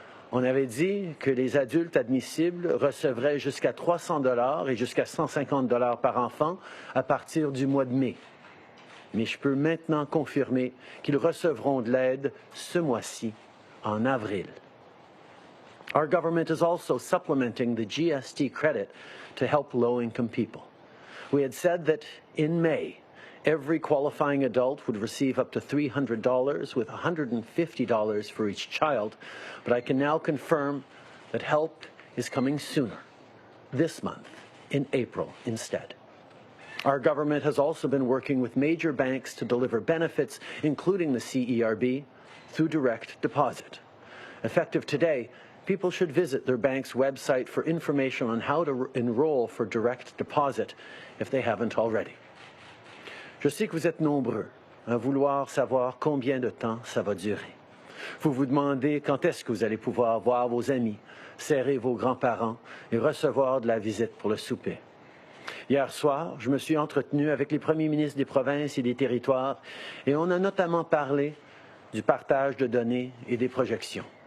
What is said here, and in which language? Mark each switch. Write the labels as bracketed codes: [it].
[fr] On avait dit que les adultes admissibles recevraient jusqu'à 300 $ et jusqu'à 150 $ par enfant à partir du mois de mai. Mais je peux maintenant confirmer qu'ils recevront de l'aide ce mois-ci, en avril. [en] Our government is also supplementing the GST credit to help low-income people. We had said that in May, every qualifying adult would receive up to $300 with $150 for each child, but I can now confirm that help is coming sooner, this month, in April instead. Our government has also been working with major banks to deliver benefits, including the CERB, through direct deposit. Effective today, people should visit their bank's website for information on how to enroll for direct deposit if they haven't already. [fr] Je sais que vous êtes nombreux à vouloir savoir combien de temps ça va durer. Vous vous demandez quand est-ce que vous allez pouvoir voir vos amis, serrer vos grands-parents et recevoir de la visite pour le souper. Hier soir, je me suis entretenu avec les premiers ministres des provinces et des territoires et on a notamment parlé du partage de données et des projections.